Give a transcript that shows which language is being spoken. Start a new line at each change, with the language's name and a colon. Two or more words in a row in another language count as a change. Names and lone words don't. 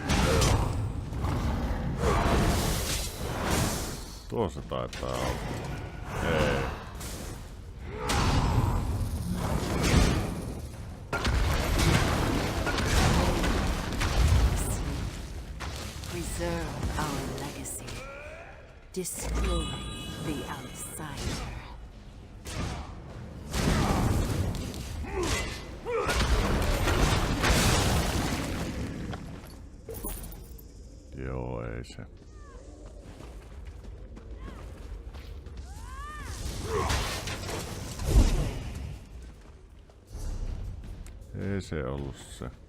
Finnish: Tuossa taitaa olla. Ei.
English: Preserve our legacy. Destroy the outsider.
Finnish: Joo, ei se. Ei se ollut se.